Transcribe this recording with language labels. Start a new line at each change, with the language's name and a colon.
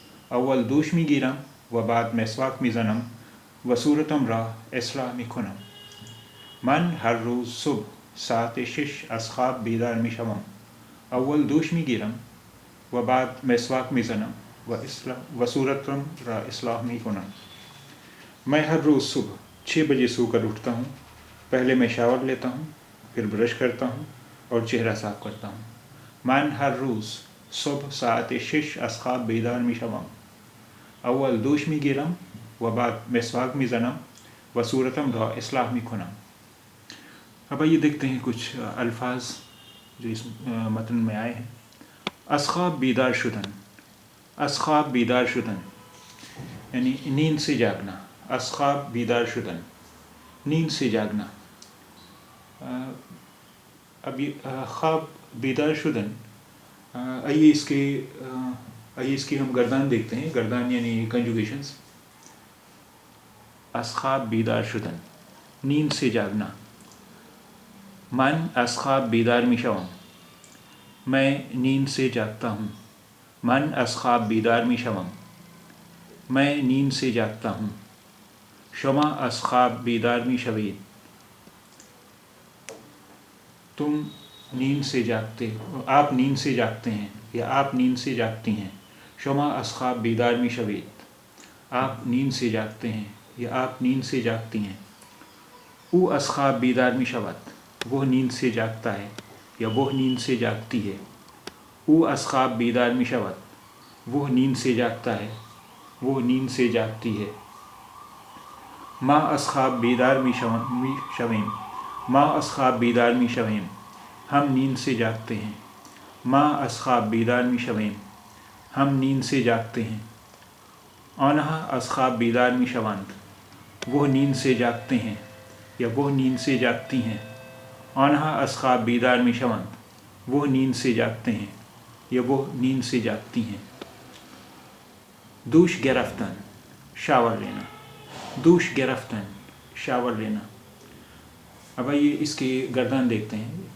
Persian: اول دوش می گیرم و بعد مسواک می زنم و صورتم را اصلاح می کنم. من هر روز صبح ساعت 6 از خواب بیدار می شوم. اول دوش می گیرم و بعد مسواک می زنم و صورتم را اصلاح می کنم.
Urdu: میں ہر روز صبح 6 بجے سو کر اٹھتا ہوں. پہلے میں شاور لیتا ہوں، پھر برش کرتا ہوں اور چہرہ صاف کرتا ہوں.
Persian: من هر روز صبح ساعت 6 از خواب بیدار می شوم. اول دوش می گیرم و بعد مسواک می زنم و صورتم را اصلاح می کنم.
Urdu: اب آئیے دیکھتے ہیں کچھ الفاظ جو اس متن میں آئے ہیں.
Persian: از خواب بیدار شدن. از خواب بیدار شدن یعنی
Urdu: نیند سے جاگنا.
Persian: از خواب بیدار شدن،
Urdu: نیند سے جاگنا. اب یہ
Persian: خواب بیدار شدن،
Urdu: آئیے اس کی ہم گردان دیکھتے ہیں. گردان یعنی کنجوگیشنز.
Persian: از خواب بیدار شدن،
Urdu: نیند سے جاگنا.
Persian: من از خواب بیدار می شوم.
Urdu: میں نیند سے جاگتا ہوں.
Persian: من از خواب بیدار می شوم.
Urdu: میں نیند سے جاگتا ہوں.
Persian: شما از خواب بیدار می شوید.
Urdu: تم نیند سے جاگتے ہو، آپ نیند سے جاگتے ہیں یا آپ نیند سے جاگتی ہیں.
Persian: شما از خواب بیدار می شوید.
Urdu: آپ نیند سے جاگتے ہیں یا آپ نیند سے جاگتی ہیں.
Persian: او از خواب بیدار می شود.
Urdu: وہ نیند سے جاگتا ہے یا وہ نیند سے جاگتی ہے.
Persian: او از خواب بیدار می شود.
Urdu: وہ نیند سے جاگتا ہے، وہ نیند سے جاگتی ہے.
Persian: ما از خواب بیدار می شویم. ما از خواب بیدار می شویم.
Urdu: ہم نیند سے جاگتے ہیں.
Persian: ما از خواب بیدار می شویم.
Urdu: ہم نیند سے جاگتے ہیں.
Persian: آنها از خواب بیدار می شوند.
Urdu: وہ نیند سے جاگتے ہیں یا وہ نیند سے جاگتی ہیں.
Persian: آنها از خواب بیدار می شوند.
Urdu: وہ نیند سے جاگتے ہیں یا وہ نیند سے جاگتی ہیں.
Persian: دوش گرفتن،
Urdu: شاور لینا.
Persian: دوش گرفتن، شاور لینا.
Urdu: اب آئیے اس کی گردان دیکھتے ہیں.